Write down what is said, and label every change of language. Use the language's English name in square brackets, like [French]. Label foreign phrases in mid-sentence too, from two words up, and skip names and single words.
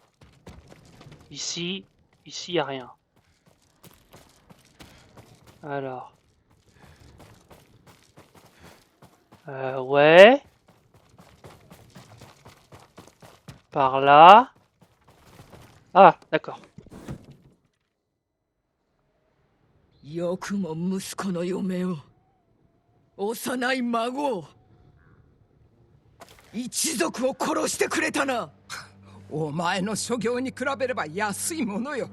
[French] Ici, il n'y a rien. Alors. Ouais. Par là. Ah, d'accord. [Japanese] よくも息子の嫁を幼い孫を一族を殺してくれたな。お前の所業に比べれば安いものよ。